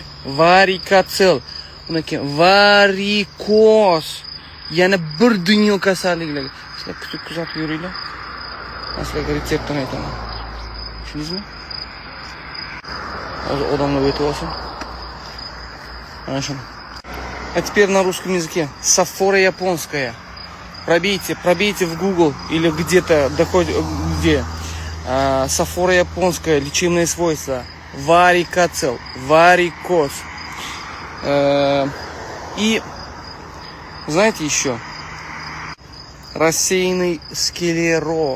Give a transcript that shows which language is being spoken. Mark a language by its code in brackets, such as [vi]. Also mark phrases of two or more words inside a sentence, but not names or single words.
[uz] Varikatsel, uniki varikoz. Yana bir dunyo kasalliklarga. Sizlar kutib yuringlar. Sizlarga retseptini aytaman. Tushundingizmi? Hozir odamlar o'tib olsin. Mana shuni. [ru] А теперь на русском языке. Сафора японская. Пробейте в Google или где-то доходит, где. Сафора японская, лечебные свойства. Варикоцел, варикоз. И, знаете еще, рассеянный склероз.